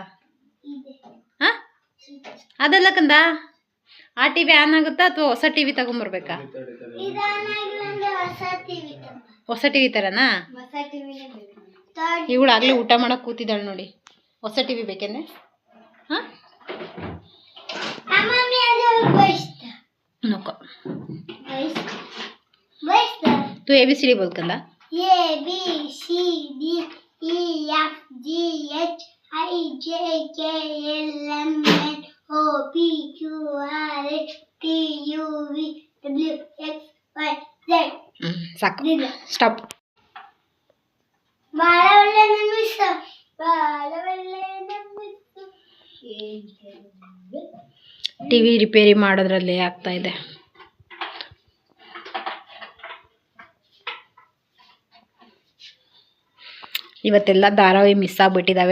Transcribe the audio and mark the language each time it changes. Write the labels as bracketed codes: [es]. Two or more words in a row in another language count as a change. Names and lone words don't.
[kn] ಹಾಂ ಅದಲ್ಲ ಕಂದ, ಆ ಟಿವಿ ಆನ್ ಆಗುತ್ತಾ ಅಥವಾ ಹೊಸ ಟಿವಿ ತಗೊಂಬರ್ಬೇಕಾ? ಹೊಸ ಟಿವಿ ತರನಾ? ಇವಳು ಆಗ್ಲೇ ಊಟ ಮಾಡಕ್ ಕೂತಿದ್ದಾಳೆ ನೋಡಿ. ಹೊಸ ಟಿವಿ ಬೇಕೇನೆ? ಹಾಂ नको. [mr] तू ABCD बोल कंदा. [en] ABCD EFGH IJKLMN OPQRS TUVWXYZ. [kn] ಸಾಕು, ಸ್ಟಾಪ್. ಬಾಳವಲ್ಲ ನಮಿಸ ಬಾಳವಲ್ಲ ನಮಿಸ ಟಿ ವಿ ರಿಪೇರಿ ಮಾಡೋದ್ರಲ್ಲಿ ಆಗ್ತಾ ಇದೆ. ಇವತ್ತೆಲ್ಲ ಧಾರಾವಾಹಿ ಮಿಸ್ ಆಗಿಬಿಟ್ಟಿದ್ದಾವೆ.